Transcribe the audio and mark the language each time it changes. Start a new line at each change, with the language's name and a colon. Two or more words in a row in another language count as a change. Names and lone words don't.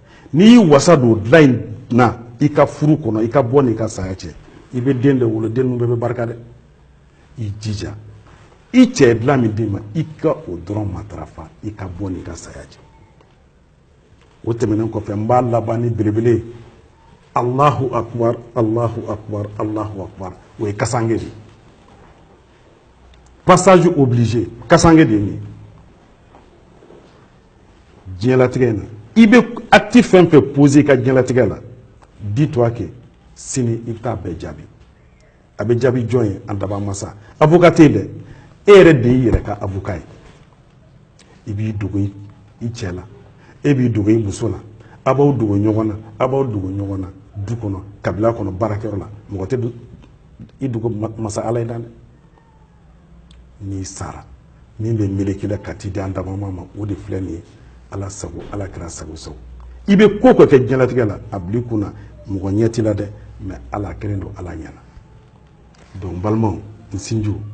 Bambara: n'i wasa don dilan in na i ka furu kɔnɔ i ka bɔ n'i ka saya cɛ i bɛ den de wolo den ninnu bɛɛ bɛ barika dɛ i jija i cɛ dilan min d'i ma i ka o dɔrɔn matarafa i ka bɔ n'i ka saya cɛ o tɛmɛnen kɔfɛ n b'a laban ni belebele
Arabic: Allahu akbar Allahu akbar Allahu akbar
Bambara: o ye kasange de
French: passage obligé
Bambara: kasange de ye diɲɛlatigɛ in na i bɛ acte fɛn fɛn posé i ka diɲɛlatigɛ la
French: dis-toi que
Bambara: sini i bɛ taa bɛɛ jaabi a bɛ jaabi jɔn ye an daba masa avocat tɛ yen dɛ e yɛrɛ de y'i yɛrɛ ka avocat ye i b'i dogo i cɛ la e b'i dogo i muso la a b'aw dogo ɲɔgɔn na a b'aw dogo ɲɔgɔn na du kɔnɔ kabila kɔnɔ baarakɛyɔrɔ la mɔgɔ tɛ i dogo masa ala ye dan dɛ n'i sara min bɛ meleke la ka t'i di an daba ma o de filɛ nin ye ala sago ala kɛra sago sago i bɛ ko ko kɛ diɲɛlatigɛ la a bil'i kunna mɔgɔ ɲɛ t'i la dɛ mais ala kelen don ala ɲɛna donc balimaw n sinjiw